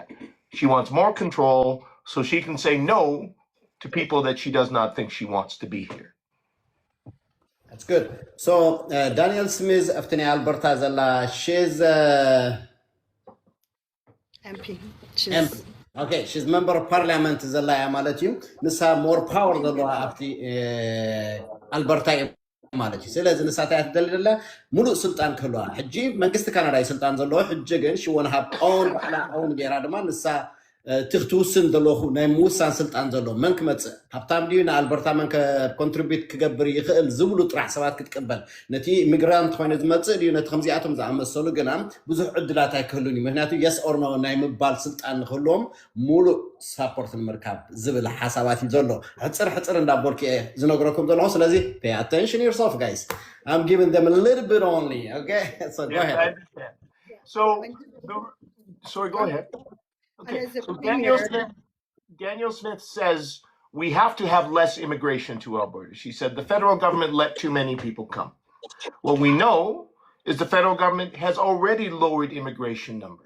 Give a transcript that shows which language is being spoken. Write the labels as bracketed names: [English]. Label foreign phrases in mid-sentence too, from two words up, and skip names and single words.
[English] She wants more control so she can say no to people that she does not think she wants to be here. That's good. So, Danielle Smith, after Alberta, she's MP. MP. Okay, she's member of parliament. [Tigrinya] ማለት እዩ ንሳ [English] more power [Tigrinya] ዘለዋ ኣብቲ ኣልበርታ ማለት እዩ ስለዚ ንሳታት ትደልደላ ሙሉእ ስልጣን ክህልዋ ሕጂ መንግስቲ ካናዳ ስልጣን ዘለዎ ሕጂ ግን [English] she want to have own [Tigrinya] ባዕላ own ጌራ ድማ ንሳ ትኽትውስን ዘለኹ ናይ ምውሳን ስልጣን ዘሎ መን ክመፅእ ሃብታም ድዩ ንኣልበርታ መን ኮንትሪቢዩት ክገብር ይኽእል ዝብሉ ጥራሕ ሰባት ክትቀበል ነቲ ኢሚግራንት ኮይኑ ዝመፅእ ድዩ ነቲ ከምዚኣቶም ዝኣመሰሉ ግና ብዙሕ ዕድላት ኣይክህሉን እዩ ምክንያቱ [English] yes or no [Tigrinya] ናይ ምባል ስልጣን ንክህልዎም ሙሉእ ሳፖርት ንምርካብ ዝብል ሓሳባት እዩ ዘሎ ሕፅር እንዳቦልክ ዝነግረኩም ዘለኹ ስለዚ [English] pay attention yourself guys. I'm giving them a little bit only. Okay, so go Yes, I ahead. understand. So, sorry, go ahead. And Okay, as a so premier, Daniel Smith says we have to have less immigration to Alberta. She said the federal government let too many people come. What we know is the federal government has already lowered immigration numbers.